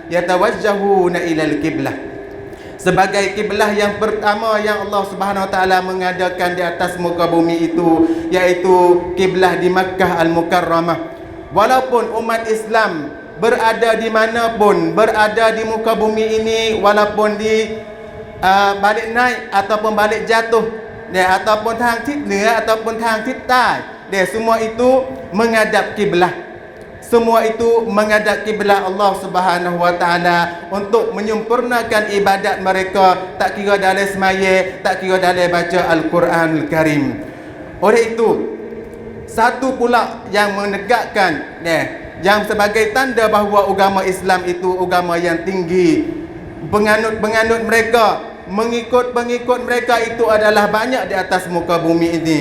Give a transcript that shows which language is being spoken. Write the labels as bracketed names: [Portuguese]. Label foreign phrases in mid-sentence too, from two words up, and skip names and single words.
[Arabic] يتوجهون إلى القبلة. [Malay] Sebagai kiblah yang pertama yang Allah [Arabic] سبحانه وتعالى [Malay] mengadakan di atas muka bumi itu, iaitu kiblah di Makkah Al-Mukarramah. Walaupun umat Islam berada di mana pun, berada di muka bumi ini, walaupun di balik naik ataupun balik jatuh, ataupun tang ทิศเหนือ ataupun tangทิศใต้ semua itu menghadap kiblah. Semua itu menghadap kiblat Allah [Arabic] سبحانه وتعالى [Malay] untuk menyempurnakan ibadat mereka, tak kira dalam sembahyang, tak kira dalam baca Al-Quranul Karim. Oleh itu, satu pula yang menegakkan yang sebagai tanda bahawa agama Islam itu agama yang tinggi, penganut-penganut mereka, pengikut-pengikut mereka itu adalah banyak di atas muka bumi ini.